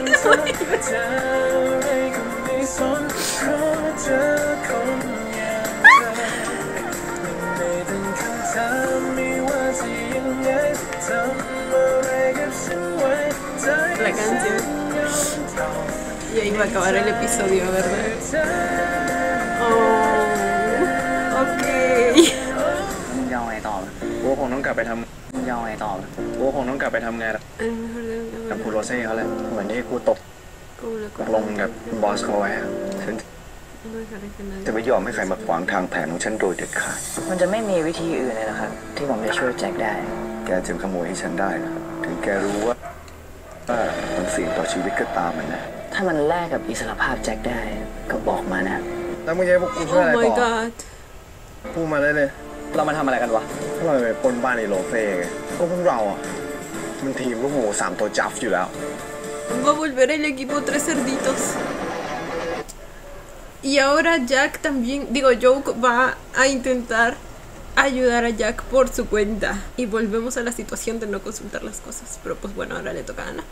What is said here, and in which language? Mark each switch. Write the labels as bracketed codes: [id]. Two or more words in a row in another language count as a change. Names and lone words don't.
[es] La canción. Y ahí va a acabar el episodio, ¿verdad? Oh, ok. [th] มึงยาวไงต่อกูคงต้องกลับไปทำมึงยาวไงต่อกูคงต้องกลับไปทำงานกับคุณโรเซ่เขาแหละเหมือนที่กูตกลงกับบอสเขาไว้ฉันจะไม่ยอมให้ใครมาขวางทางแผนของฉันโดยเด็ดขาดมันจะไม่มีวิธีอื่นเลยนะครับที่ผมจะช่วยแจ็คได้แกจึงขโมยให้ฉันได้นะถึงแกรู้ว่ามันเสี่ยงต่อชีวิตก็ตามมันนะถ้ามันแลกกับอิสรภาพแจ็คได้ก็บอกมานะ แล้วมึงจะให้พวกกูช่วยอะไรต่อพูดมาได้เลย เรามาทำอะไรกันวะ เราไปปล้นบ้านในโรเซ่ไงก็พวกเราอ่ะมันทีมลูกหมู3 ตัวจับอยู่แล้ว [es] Va a volver el equipo 3 cerditos. Y ahora Jack también, Joke va a intentar ayudar a Jack por su cuenta. Y volvemos a la situación de no consultar las cosas. Pero pues bueno, ahora le toca a Ana.